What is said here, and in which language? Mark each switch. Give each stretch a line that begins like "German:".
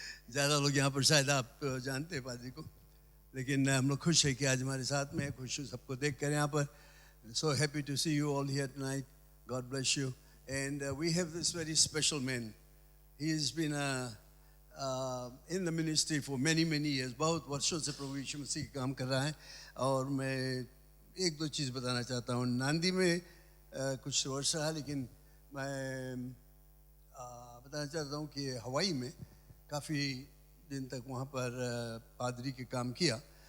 Hindi: ज़्यादा लोग यहाँ पर शायद आप जानते हैं पादरी को, लेकिन हम लोग खुश है कि आज हमारे साथ में, खुश हूँ सबको देख कर यहाँ पर।
English: So happy to see you all here tonight, God bless you. And we have this very special man. He has been in the ministry for many years.
Hindi: बहुत वर्षों से प्रभु यीशु मसीह का काम कर रहा है. और मैं एक दो चीज़ बताना चाहता हूँ. नांदी में कुछ वर्ष रहा, लेकिन मैं बताना चाहता हूँ कि हवाई में काफ़ी दिन तक वहाँ पर पादरी के काम किया.